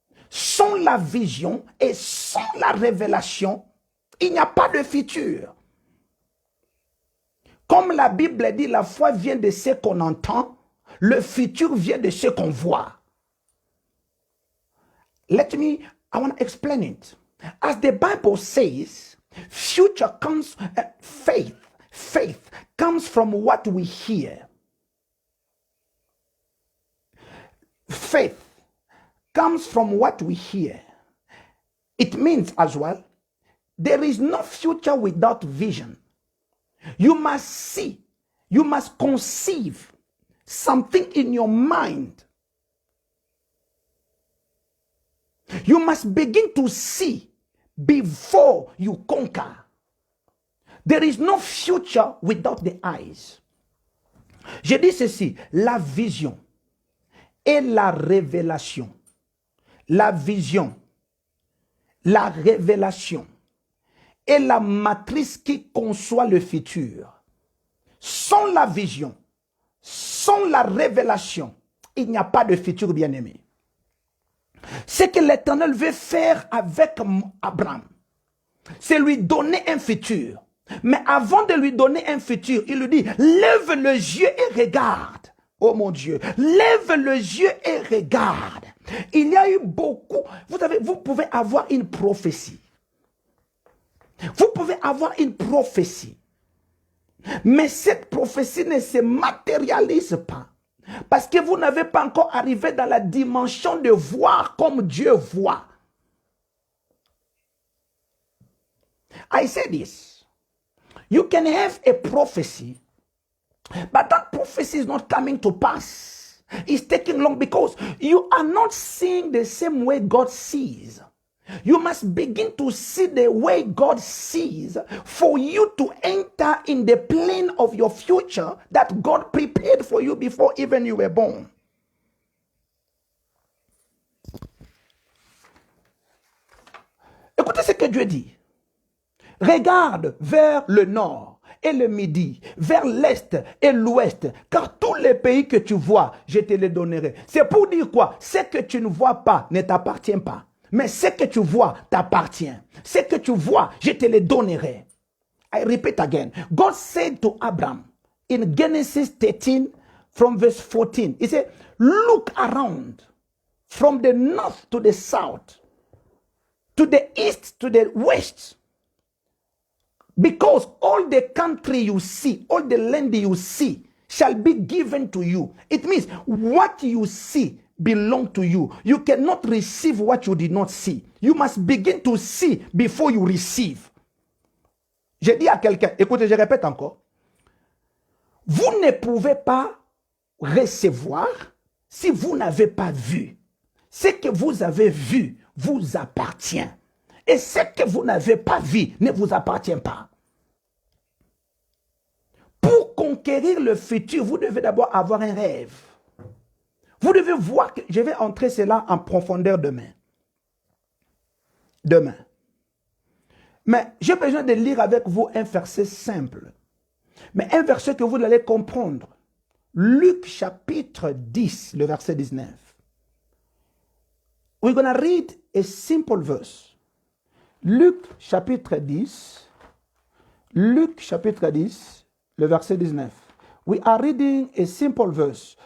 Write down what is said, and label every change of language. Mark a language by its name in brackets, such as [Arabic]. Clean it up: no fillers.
[French] Sans la vision et sans la révélation, il n'y a pas de futur. Comme la Bible dit, la foi vient de ce qu'on entend, le futur vient de ce qu'on voit. [English] I want to explain it. As the Bible says, future comes, faith comes from what we hear. Faith comes from what we hear. It means as well, there is no future without vision. You must see, you must conceive something in your mind. You must begin to see before you conquer. There is no future without the eyes. [French] Je dis ceci, la vision et la révélation. La vision, la révélation est la matrice qui conçoit le futur. Sans la vision, sans la révélation, il n'y a pas de futur bien-aimé. Ce que l'Éternel veut faire avec Abraham, c'est lui donner un futur. Mais avant de lui donner un futur, il lui dit, lève les yeux et regarde. Oh mon Dieu, lève les yeux et regarde. Il y a eu beaucoup, vous savez, vous pouvez avoir une prophétie. Vous pouvez avoir une prophétie. Mais cette prophétie ne se matérialise pas. Parce que vous n'avez pas encore arrivé dans la dimension de voir comme Dieu voit. [English] I say this. You can have a prophecy, but that prophecy is not coming to pass. It's taking long because you are not seeing the same way God sees. You must begin to see the way God sees for you to enter in the plane of your future that God prepared for you before even you were born. [French] Écoutez ce que Dieu dit. Regarde vers le nord et le midi, vers l'est et l'ouest, car tous les pays que tu vois, je te les donnerai. C'est pour dire quoi? Ce que tu ne vois pas ne t'appartient pas. Mais ce que tu vois t'appartient. Ce que tu vois, je te les donnerai. [English] I repeat again. God said to Abraham in Genesis 13 from verse 14, he said, look around from the north to the south, to the east to the west. Because all the country you see, all the land you see shall be given to you. It means what you see belong to you. You cannot receive what you did not see. You must begin to see before you receive. [French] J'ai dit à quelqu'un, écoutez, je répète encore. Vous ne pouvez pas recevoir si vous n'avez pas vu. Ce que vous avez vu vous appartient. Et ce que vous n'avez pas vu ne vous appartient pas. Pour conquérir le futur, vous devez d'abord avoir un rêve. Vous devez voir que je vais entrer cela en profondeur demain. Demain. Mais j'ai besoin de lire avec vous un verset simple. Mais un verset que vous allez comprendre. Luc chapitre 10, le verset 19. [English] We're going to read a simple verse. [French] Luc chapitre 10, Luc chapitre 10, le verset 19. [English] We are reading a simple verse.